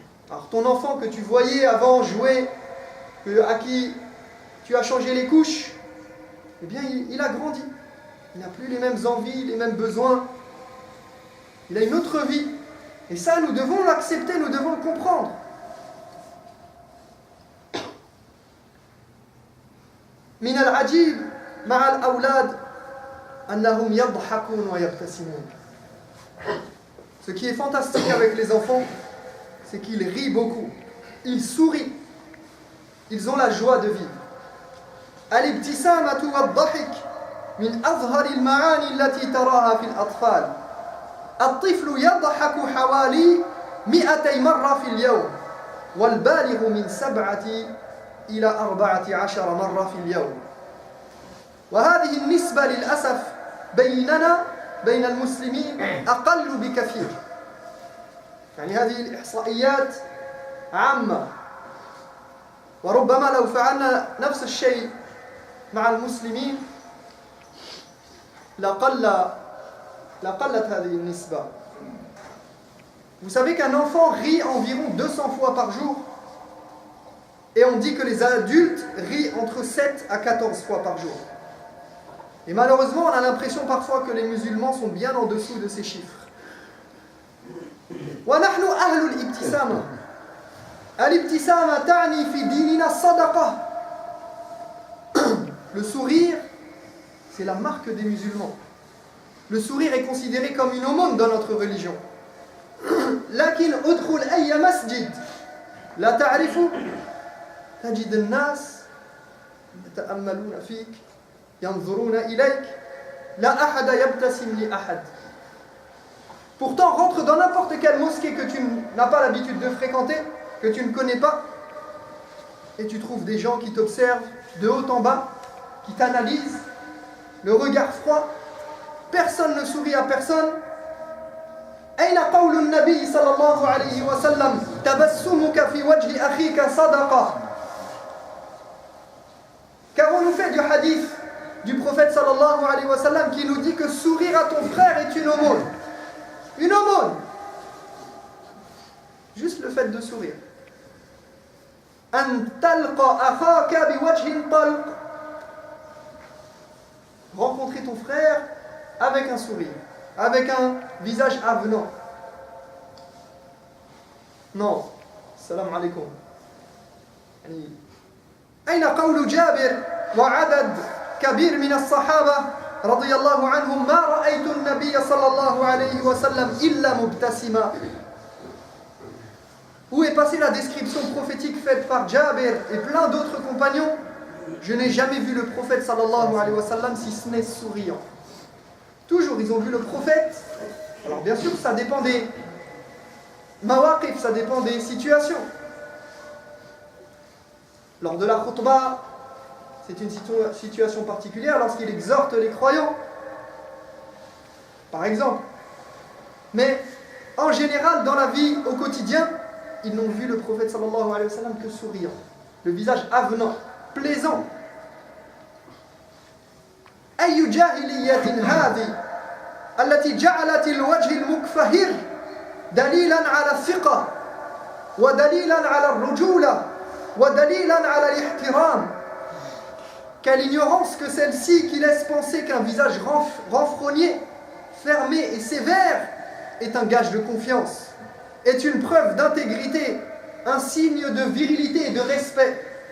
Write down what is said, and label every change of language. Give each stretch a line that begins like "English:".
French: Alors ton enfant que tu voyais avant jouer, à qui tu as changé les couches, eh bien il a grandi. Il n'a plus les mêmes envies, les mêmes besoins. Il a une autre vie. Et ça, nous devons l'accepter, nous devons le comprendre.
Arabic: من العجيب مع الأولاد أنهم يضحكون ويبتسمون.
French: Ce qui est fantastique avec les enfants, c'est qu'ils rient beaucoup. Ils sourient. Ils ont la joie de vivre.
Arabic: الابتسامة والضحك من أظهر المعاني التي تراها في الأطفال. الطفل يضحك حوالي 200 مرة في اليوم والبالغ من 7 إلى 14 مرة في اليوم. وهذه النسبة للأسف بيننا بين المسلمين أقل بكثير. يعني هذه الإحصائيات عامة. وربما لو فعلنا نفس الشيء مع المسلمين لقلت هذه النسبة.
French: Vous savez qu'un enfant rit environ 200 fois par jour et on dit que les adultes rient entre 7 à 14 fois par jour. Et malheureusement, on a l'impression parfois que les musulmans sont bien en dessous de ces chiffres.
Arabic: وَنَحْنُ أَهْلُ الْإِبْتِسَامَةِ. الْإِبْتِسَامَةَ تَعْنِي فِي دِينِنَا الصَّدَقَةِ.
French: Le sourire, c'est la marque des musulmans. Le sourire est considéré comme une aumône dans notre religion.
Arabic: لكن ادخل أي مسجد لا تعرف تجد الناس يتأملون فيك ينظرون إليك لا أحد يبتسم لأحد.
French: Pourtant, rentre dans n'importe quelle mosquée que tu n'as pas l'habitude de fréquenter, que tu ne connais pas, et tu trouves des gens qui t'observent de haut en bas, qui t'analysent, le regard froid, personne ne sourit à personne.
Arabic: أين قول النبي صلى الله عليه وسلم تبسمك في وجه أخيك صدقة.
French: Qu'avons-nous fait du hadith du prophète sallallahu alayhi wa sallam qui nous dit que sourire à ton frère est une aumône. Une aumône. Juste le fait de sourire.
Arabic: أن تلقى أخاك بوجه طلق.
French: Rencontrer ton frère avec un sourire, avec un visage avenant. Non. Salam alaikum.
Arabic: أين قول جابر وعدد كبير من الصحابة رضي الله عنهم ما رأيت النبي صلى الله عليه وسلم إلا مبتسما.
French: Où est passée la description prophétique faite par Jabir et plein d'autres compagnons? Je n'ai jamais vu le prophète sallallahu alayhi wa sallam si ce n'est souriant. Toujours, ils ont vu le prophète. Alors bien sûr, ça dépend des mawaqif, ça dépend des situations. Lors de la khutbah, c'est une situation particulière lorsqu'il exhorte les croyants, par exemple. Mais en général, dans la vie au quotidien, ils n'ont vu le prophète sallallahu alayhi wa sallam que souriant, le visage avenant, plaisant.
Arabic: أي جاهلية هذه التي جعلت الوجه المكفهر دليلا على الثقة ودليلا على الرجولة ودليلا على الاحترام.
French: Quelle ignorance que celle-ci qui laisse penser qu'un visage renfrogné, fermé et sévère est un gage de confiance, est une preuve d'intégrité, un signe de virilité et de respect.